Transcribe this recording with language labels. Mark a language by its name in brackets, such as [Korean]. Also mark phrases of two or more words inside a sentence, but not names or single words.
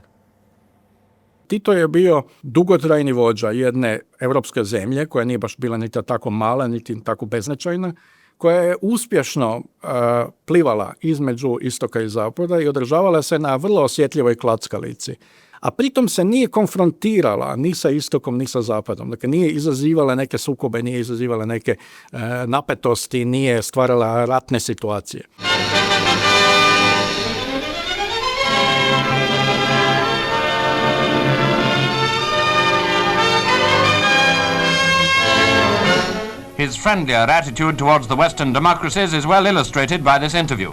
[Croatian] Tito je bio dugotrajni vođa jedne europske zemlje, koja nije baš bila niti tako mala, niti tako beznačajna, koja je uspješno plivala između istoka i zapada i održavala se na vrlo osjetljivoj klackalici. A pritom se nije konfrontirala ni sa istokom, ni sa zapadom. Dakle, nije izazivala neke sukobe, nije izazivala neke napetosti, nije stvarala ratne situacije. [English] His friendlier attitude towards the Western democracies is well illustrated by this interview.